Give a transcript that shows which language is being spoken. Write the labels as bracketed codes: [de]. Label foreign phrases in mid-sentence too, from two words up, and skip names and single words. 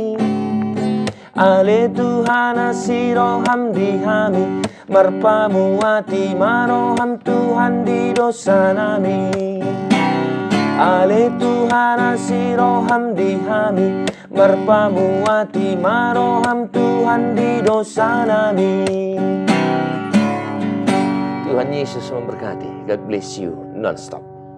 [bbc] Ale Tuhan asiroham dihami, marpamu ati maroham Tuhan di dosa nami. Ale Tuhan asiroham dihami, marpamu ati maroham Tuhan di dosa nami. [id] Tuhan Yesus memberkati. [en] God bless you non-stop.